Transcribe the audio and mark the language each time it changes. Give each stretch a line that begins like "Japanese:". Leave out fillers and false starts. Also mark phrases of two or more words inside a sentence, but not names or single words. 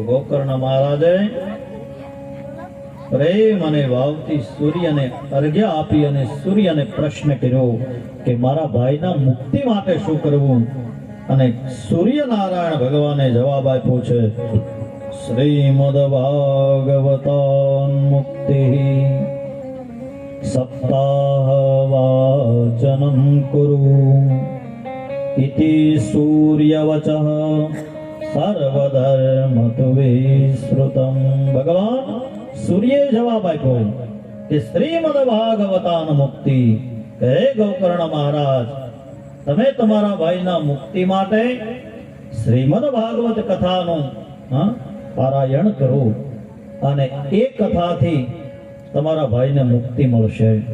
Gujarati: ગોકર્ણ મહારાજે પ્રેમ અને ભાવથી સૂર્યને અર્ઘ્ય આપી અને સૂર્યને પ્રશ્ન કર્યો કે મારા ભાઈના મુક્તિ માટે શું કરવું. અને સૂર્યનારાયણ ભગવાને જવાબ આપ્યો છે
Sanskrit: श्रीमद्भागवतान्मुक्तिः सप्ताहवाचनं कुरु इति सूर्यवचः સર્વધર્મતુવે શ્રુતમ.
Gujarati: ભગવાન સૂર્યે જવાબ આપ્યો કે
Sanskrit: શ્રીમદ ભાગવતાન મુક્તિ.
Gujarati: હે ગોકર્ણ મહારાજ, તમે તમારા ભાઈના મુક્તિ માટે શ્રીમદ ભાગવત કથાનું પારાયણ કરો અને એ કથાથી તમારા ભાઈને મુક્તિ મળશે.